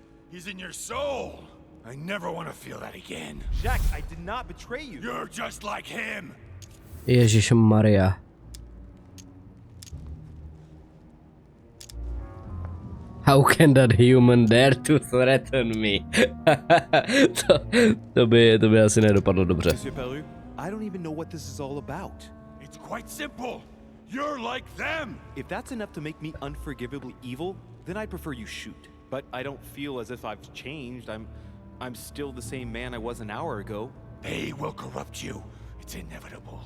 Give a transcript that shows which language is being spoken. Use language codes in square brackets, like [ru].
[en] He's in your soul. I never want to feel that again. Jack, I did not betray you. You're just like him. [cs] Ježišmarja. [en] How can that human dare to threaten me? [cs] to by asi nedopadlo dobře. [en] Monsieur Peru, I don't even know what this is all about. It's quite simple. You're like them. If that's enough to make me unforgivably evil, then I'd prefer you shoot. But I don't feel as if I've changed. I'm still the same man I was an hour ago. They will corrupt you. It's inevitable.